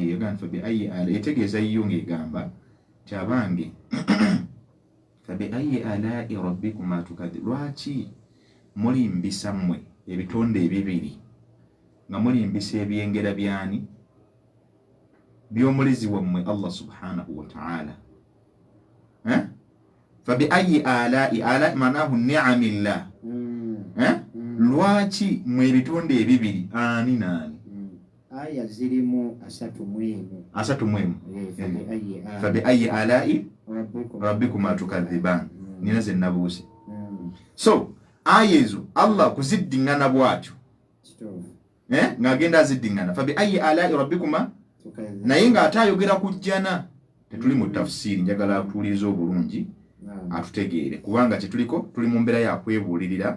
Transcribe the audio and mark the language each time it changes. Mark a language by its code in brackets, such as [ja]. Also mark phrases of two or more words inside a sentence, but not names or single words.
[lg] yagamba fabi ayi ala etegeeza yiyo ng'egamba ti abange [ar] فبأي آلاء ربكما تكذب [lg] lwaki mulimbisa mmwe ebitonde ebibiri nga mulimbisa ebyengera byani by'omulezi wammwe [ar] الله سبحانه وتعالى فبأي آلاء على منه نعم الله [lg] lwaki mwe ebitonde ebibiri ani nani aya zirimu 3 [ar] فبأي آلاء ربكما تكذبان [lg] nina ze nabuuse so aya ezo Allah kuziddiŋŋana bwatyo ng'agenda aziddiŋŋana [ar] فبأي آلاء ربكما [lg] naye ng'ate ayogera ku jjana tetuli mu tafsiri njagala atuwuliriza obulungi atutegeere kubanga kyetuliko tuli mu mbeera yakwebuulirira